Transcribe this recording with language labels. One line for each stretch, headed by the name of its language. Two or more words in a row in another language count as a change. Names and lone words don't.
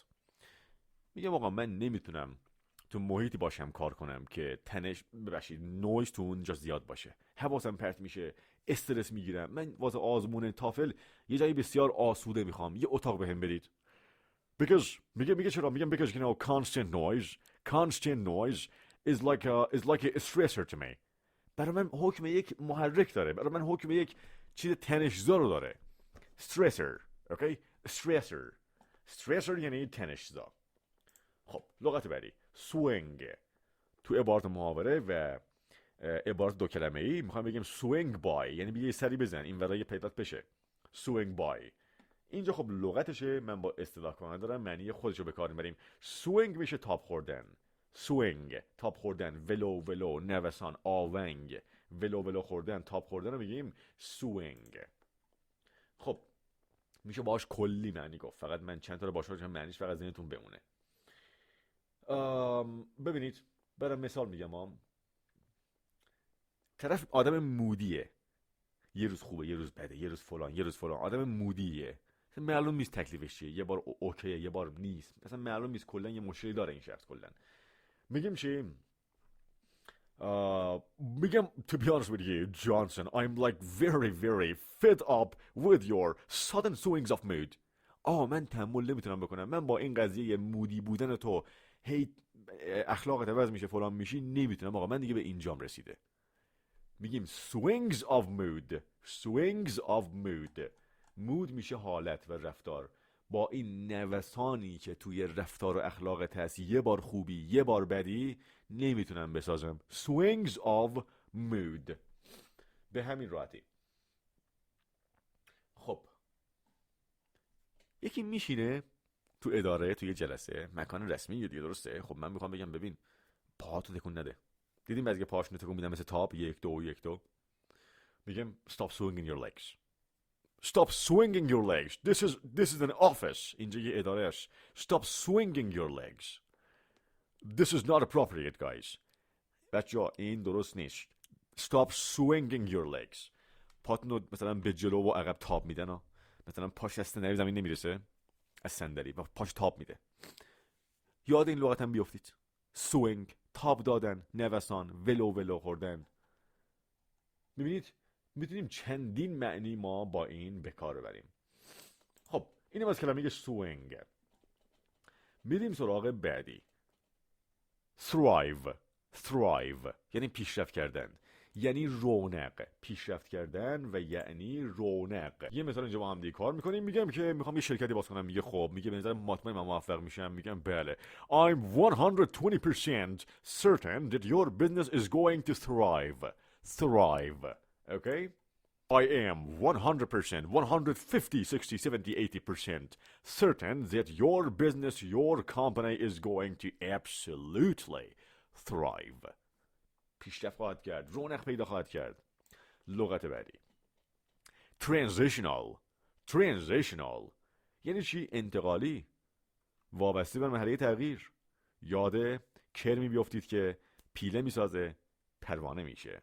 Persian: میگم آقا من نمیتونم تو محیطی باشم کار کنم که نویز تو اونجا زیاد باشه, حواسم پرت میشه, استرس میگیرم. من واسه آزمون تافل یه جایی بسیار آسوده میخوام, یه اتاق بهم بدید. میگه چرا؟
English: میگم because you know constant noise is like a stressor to me.
Persian: برای من حکم یک محرک داره, برای من حکم یک چیز تنش‌زا رو داره. stressor. اوکی؟ stressor یعنی تنش‌زا. خب لغت بعدی swing. تو عبارت محاوره و عبارت دو کلمه ای میخوام بگیم
English: swing by,
Persian: یعنی بیا سری بزن این ورای پیدات بشه.
English: swing by.
Persian: اینجا خب لغتشه, من با اصطلاح کننده دارم معنی خودشو به کار میبریم. swing میشه تاب خوردن, ولو نوسان, آونگ, ولو خوردن, تاب خوردن رو میگیم swing. خب میشه باهاش کلی معنی گفت, فقط من چند تا رو باشه معنیش فقط ذهنتون بمونه. ببینید برای مثال میگم, طرف آدم مودیه, یه روز خوبه, یه روز بده, یه روز فلان, آدم مودیه, مثلا معلوم نیست تکلیفش چیه، یه بار اوکیه یه بار نیست، مثلا معلوم نیست کلا یه مشکلی داره این شخص کلا. میگیم چی؟
English: میگم to be honest with you Johnson I'm like very very fed up with your sudden swings of mood.
Persian: من تحمل نمیتونم بکنم، من با این قضیه مودی بودن تو هی اخلاقت عوض میشه فلان میشی نمیتونم آقا، من دیگه به اینجام رسیده. میگیم
English: swings of mood mood
Persian: میشه حالت و رفتار. با این نوسانی که توی رفتار و اخلاقت هست، یه بار خوبی یه بار بدی، نمیتونم بسازم.
English: swings of mood.
Persian: به همین راحتی. خب یکی میشینه تو اداره، توی جلسه، مکان رسمی دیگه، درسته؟ خب من میخوام بگم ببین پاهاتو تکون نده. دیدیم بعضی پاهاشونو تکون میدن مثل تاپ، 1 2 1 2.
English: میگم stop swinging your legs. Stop swinging your legs. This is an office.
Persian: اینجا یه اداره است.
English: Stop swinging your legs. This is not appropriate guys.
Persian: بچه‌ها این درست نیست.
English: Stop swinging your legs.
Persian: پاتونو مثلا به جلو و عقب تاب میدن ها. مثلا پاش از صندلی زمین نمیرسه، از صندلی و پاش تاب میده. یاد این لغت هم بیافتید. swing، تاب دادن، نوسان، ولو خوردن. میبینید میتونیم چندین معنی ما با این به کار ببریم. خب اینم از کلمه swing. میریم سراغ بعدی. thrive یعنی پیشرفت کردن، یعنی رونق. پیشرفت کردن و یعنی رونق. یه مثال اینجا با هم دیگه کار میکنیم. میگم که میخوام یه شرکتی باز کنم. میگه خب، میگه به نظر مطمئن من موفق میشم. میگم بله.
English: I'm 120% certain that your business is going to thrive. Okay? I am 100%, 150, 60, 70, 80% certain that your business, your company is going to absolutely thrive.
Persian: پیشرفت خواهد کرد، رونق پیدا خواهد کرد. لغت بعدی transitional یعنی چی؟ انتقالی، وابسته به مرحله تغییر. یاد کرمی بیافتید که پیله میسازه پروانه میشه.